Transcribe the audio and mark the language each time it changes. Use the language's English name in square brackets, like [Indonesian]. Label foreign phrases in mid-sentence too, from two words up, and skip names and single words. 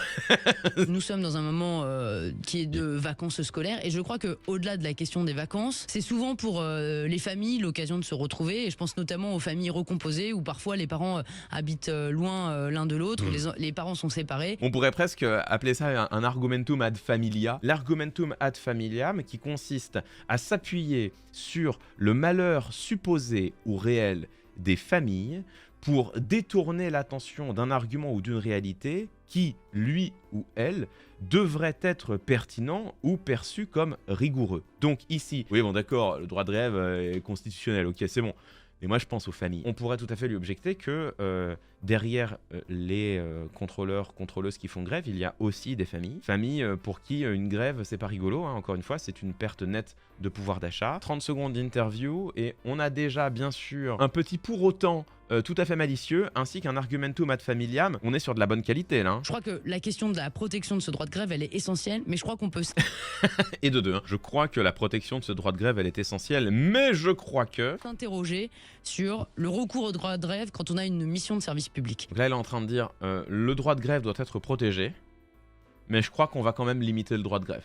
[French] Nous sommes dans un moment qui est de vacances scolaires et je crois qu'au-delà de la question des vacances, c'est souvent pour les familles l'occasion de se retrouver et je pense notamment aux familles recomposées où parfois les parents habitent loin l'un de l'autre, les parents sont séparés. On pourrait presque appeler ça un [Latin] argumentum ad familia. [French] L' [Latin] argumentum ad familiam [French] qui consiste à s'appuyer sur le malheur supposé ou réel des familles pour détourner l'attention d'un argument ou d'une réalité qui, lui ou elle, devrait être pertinent ou perçu comme rigoureux. Donc ici, oui bon d'accord, le droit de grève est constitutionnel, ok c'est bon. Mais moi je pense aux familles. On pourrait tout à fait lui objecter que derrière les contrôleurs, contrôleuses qui font grève, il y a aussi des familles. Familles pour qui une grève c'est pas rigolo, hein, encore une fois, c'est une perte nette de pouvoir d'achat. 30 secondes d'interview et on a déjà bien sûr un petit pour autant tout à fait malicieux, ainsi qu'un [Latin] argumentum ad familiam. [French] On est sur de la bonne qualité là. Hein. Je crois que la question de la protection de ce droit de grève, elle est essentielle, mais je crois qu'on peut... Et de deux, hein. Je crois que la protection de ce droit de grève, elle est essentielle, mais je crois que... s'interroger sur le recours au droit de grève quand on a une mission de service public. Donc là, elle est en train de dire le droit de grève doit être protégé, mais je crois qu'on va quand même limiter le droit de grève.